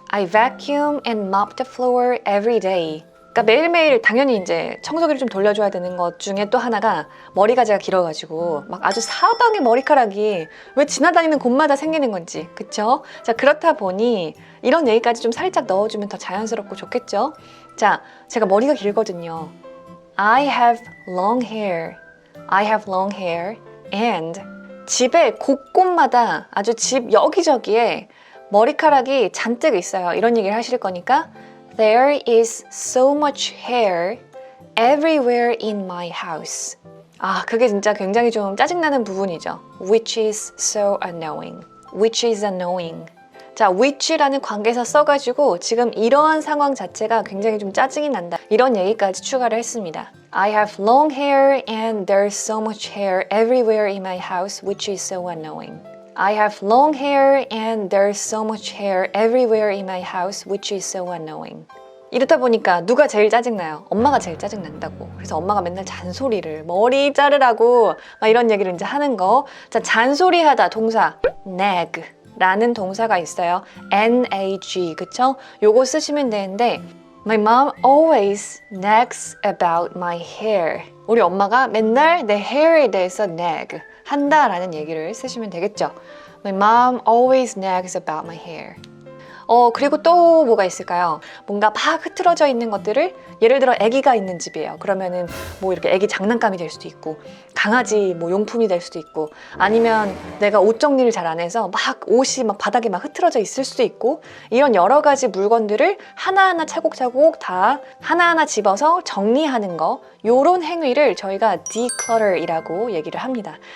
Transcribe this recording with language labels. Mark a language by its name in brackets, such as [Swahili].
[English] I vacuum and mop the floor every day. [Korean] 그러니까 매일매일 당연히 이제 청소기를 좀 돌려줘야 되는 것 중에 또 하나가 머리가 제가 길어가지고 아주 사방에 머리카락이 왜 지나다니는 곳마다 생기는 건지, 그쵸? 자, 그렇다 보니 이런 얘기까지 좀 살짝 넣어주면 더 자연스럽고 좋겠죠? 자, 제가 머리가 길거든요. [English] I have long hair. I have long hair. [Korean] And 집에 곳곳마다 아주 집 여기저기에 머리카락이 잔뜩 있어요. 이런 얘기를 하실 거니까 [English] There is so much hair everywhere in my house. [Korean] 그게 진짜 굉장히 좀 짜증나는 부분이죠. [English] Which is so annoying. Which is annoying. [Korean] 자, which라는 관계사 써가지고 지금 이러한 상황 자체가 굉장히 좀 짜증이 난다. 이런 얘기까지 추가를 했습니다. [English] I have long hair and there's so much hair everywhere in my house, which is so annoying. I have long hair and there's so much hair everywhere in my house, which is so annoying. [Korean] 이렇다 보니까 누가 제일 짜증나요? 엄마가 제일 짜증난다고. 그래서 엄마가 맨날 잔소리를 머리 자르라고 막 이런 얘기를 이제 하는 거. 자, 잔소리하다 동사 nag 라는 동사가 있어요. nag 그쵸? 요거 쓰시면 되는데 [English] My mom always nags about my hair. [Korean] 우리 엄마가 맨날 내 hair에 대해서 nag 한다라는 얘기를 쓰시면 되겠죠. [English] My mom always nags about my hair. [Korean] 그리고 또 뭐가 있을까요? 뭔가 막 흐트러져 있는 것들을 예를 들어 아기가 있는 집이에요. 그러면은 뭐 이렇게 아기 장난감이 될 수도 있고 강아지 뭐 용품이 될 수도 있고 아니면 내가 옷 정리를 잘 안 해서 막 옷이 막 바닥에 막 흐트러져 있을 수도 있고 이런 여러 가지 물건들을 하나하나 차곡차곡 다 하나하나 집어서 정리하는 거 요런 행위를 저희가 declutter이라고 얘기를 합니다.